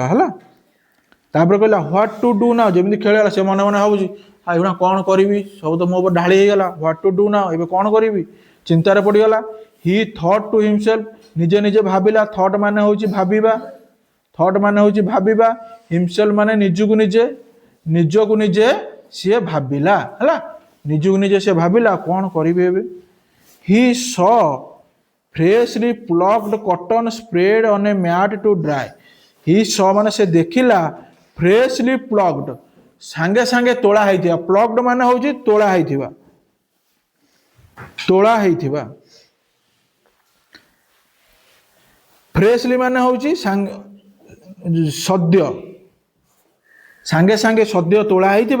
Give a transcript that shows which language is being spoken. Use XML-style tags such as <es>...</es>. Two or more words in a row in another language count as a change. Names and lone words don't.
<or>ହେଲା, ତାପରେ କହିଲା</or> <en>what to do now,</en> <or>ଯେମିତି ଖେଳିଗଲା ସେ ମନେ ମନେ ଭାବୁଛି, ଏଗୁଡ଼ା କ'ଣ କରିବି, ସବୁ ତ ମୋ ଉପରେ ଢାଳି ହେଇଗଲା,</or> <en>what to do now,</en> <or>ଏବେ କ'ଣ କରିବି, ଚିନ୍ତାରେ ପଡ଼ିଗଲା।</or> <en>he thought to himself,</en> <or>ନିଜେ ନିଜେ ଭାବିଲା। ଥଟ୍ ମାନେ ହେଉଛି ଭାବିବା, ଥଟ୍ ମାନେ ହେଉଛି ଭାବିବା। ହିମସେଲ୍ଫ ମାନେ ନିଜକୁ ନିଜେ, ନିଜକୁ ନିଜେ ସିଏ ଭାବିଲା। ହେଲା, ନିଜକୁ ନିଜେ ସିଏ ଭାବିଲା କ'ଣ କରିବି ଏବେ।</or> <en>he saw freshly plucked cotton spread on a mat to dry. He saw</en> <or>ମାନେ ସେ ଦେଖିଲା,</or> <en>freshly plucked</en> <or>ସାଙ୍ଗେ ସାଙ୍ଗେ ତୋଳା ହେଇଥିବା, plucked ମାନେ ହେଉଛି ତୋଳା ହେଇଥିବା, ତୋଳା ହେଇଥିବା। freshly ମାନେ ହେଉଛି ସଦ୍ୟ, ସାଙ୍ଗେ ସାଙ୍ଗେ ସଦ୍ୟ ତୋଳା ହେଇଥିବା।</or>